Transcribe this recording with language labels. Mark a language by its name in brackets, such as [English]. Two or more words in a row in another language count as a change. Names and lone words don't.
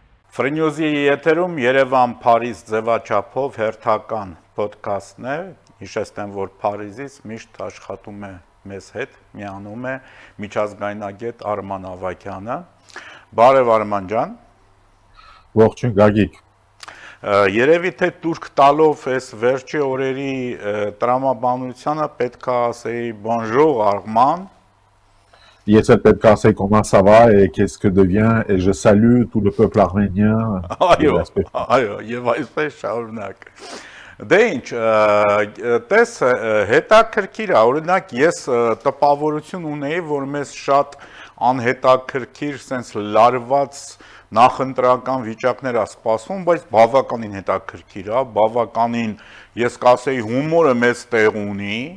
[Armenian] Ֆրինյուզի եթերում Երևան Փարիզ ձևաչափով հերթական ոդքասթն է, հիշեցնեմ, որ Փարիզից միշտ աշխատում է մեզ հետ, միանում է միջազգայնագետ Արման Ավագյանը, բարև Արման ջան։ Ողջույն Գագիկ։ Երևի թե տուրք տալով այս վերջի օրերի տրամաբանությանը պետք է ասեի bonjour Armand. Ես էլ պետք է ասեի [French] comment ça va et qu'est-ce que devient et je salue tout le peuple arménien. [Armenian] Այո, եւ այսպես շարունակ։ Դե ինչ, տես հետաքրքիր է, օրինակ ես տպավորություն ունեի, որ մեզ շատ անհետաքրքիր, sense լարված նախընտրական վիճակներ է սպասվում, բայց բավականին հետաքրքիր է, բավականին, ես կասեի հումորը մեծ տեղ ունի,